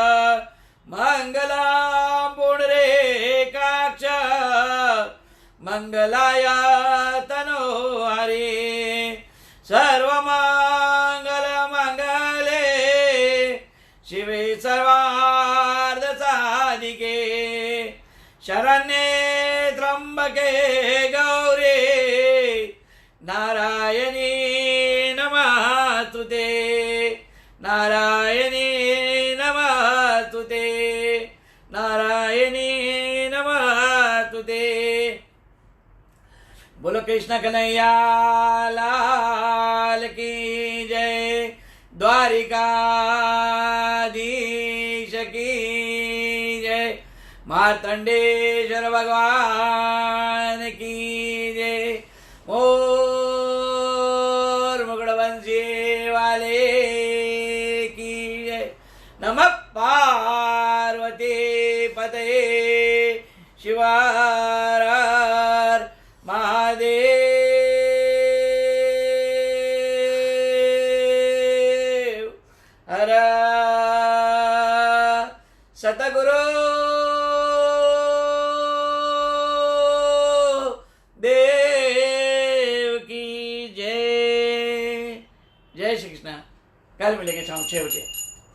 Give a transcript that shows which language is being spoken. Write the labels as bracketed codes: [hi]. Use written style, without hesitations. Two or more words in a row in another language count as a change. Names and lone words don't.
[sa] मंगलम पुंडरीकाक्ष मंगलाय तनोहरि सर्वमंगल मंगले शिवे सर्वार्थ साधिके शरण्ये त्र्यंबके गौरी नारायणी नमस्तुते नारायणी नमस्तुते नारायणी नमस्तुते। [hi] बोलो कृष्ण कन्हैया लाल की जय द्वारिकाधीश की जय मार्तंडेश्वर भगवान की जय मोर मुकुटवंशी वाले की जय [sa] नमः पार्वती पतये [hi] शिवार महादेव हर सतगुरु देव की जय। जय श्री कृष्ण। कल मिलेंगे शाम 6 बजे।